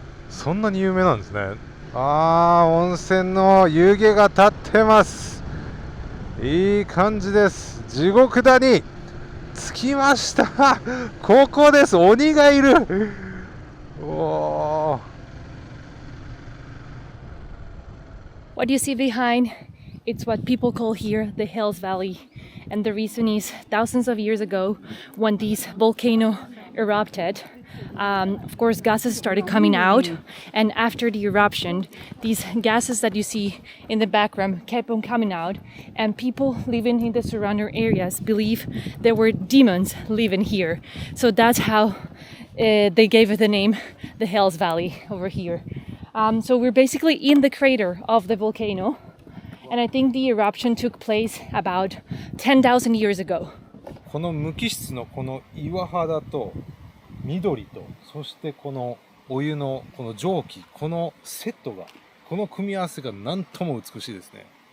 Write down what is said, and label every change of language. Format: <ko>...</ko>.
<ja>そんなに有名なんですね。温泉の湯気が立ってます。いい感じです。地獄谷着きました。ここです。鬼がいる。おー</ja> <en>What you see behind, it's what people call here the Hells Valley. And the reason is thousands of years ago, when this volcano erupted, of course, gases started coming out. And after the eruption, these gases that you see in the background kept on coming out. And people living in the surrounding areas believe there were demons living here. So that's how they gave it the name, the Hells Valley over here. So we're basically in the crater of the volcano, and I think the eruption took place about 10,000 years ago.</en> <ja>この無機質のこの岩肌と緑と、そしてこのお湯のこの蒸気、このセットが、この組み合わせが何とも美しいですね。</ja>